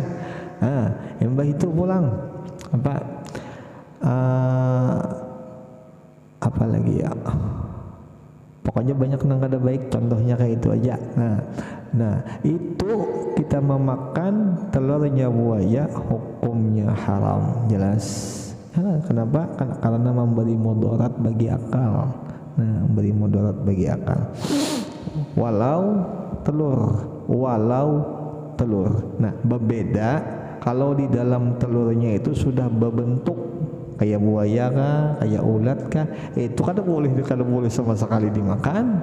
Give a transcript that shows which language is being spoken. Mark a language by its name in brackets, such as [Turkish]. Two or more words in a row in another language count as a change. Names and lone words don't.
[Banjar] Embah itu pulang apa lagi ya, pokoknya banyak nang kada baik, contohnya kayak itu aja. [Indonesian] Nah itu kita memakan telurnya buaya, hukumnya haram, jelas. Kenapa? Karena memberi mudarat bagi akal. Nah, memberi mudarat bagi akal. Walau telur. Nah, berbeda kalau di dalam telurnya itu sudah berbentuk kayak buaya kah, kayak ulat kah, itu [Banjar] kada boleh [Indonesian] sama sekali dimakan.